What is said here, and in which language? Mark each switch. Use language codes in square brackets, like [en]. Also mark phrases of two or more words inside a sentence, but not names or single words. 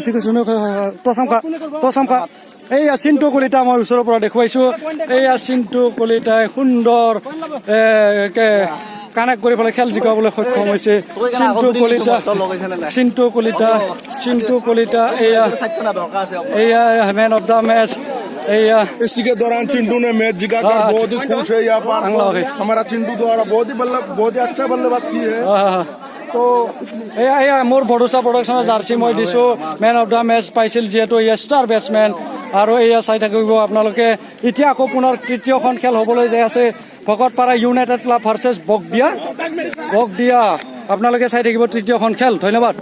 [as] প্ৰশংসা এইয়া চিন্তু কলিতা মই ওচৰৰ পৰা দেখুৱাইছো এইয়া চিন্তু কলিতাই সুন্দৰ কানেক্ট কৰি পেলাই খেল জিকাবলৈ সক্ষম হৈছে চিন্তু কলিতা এয়া [en] man of the match [hi] इसी के दौरान चिंटू ने मैच जीता कर बहुत ही खुश है यहाँ पर हमारा चिंटू द्वारा बहुत ही अच्छा बल्लेबाज की है [as] তো এয়া মোৰ ভৰসা প্ৰডাকশ্যনৰ জাৰ্চি মই দিছো [en] man of the match [as] পাইছিল যিহেতু এয়া [en] star batsman [as] আৰু এয়া চাই থাকিব আপোনালোকে এতিয়া আকৌ পুনৰ তৃতীয়খন খেল হ'বলৈ যাই আছে ভকতপাৰা ইউনাইটেড ক্লাব ভাৰ্চেছ বগদিয়া আপোনালোকে চাই থাকিব তৃতীয়খন খেল ধন্যবাদ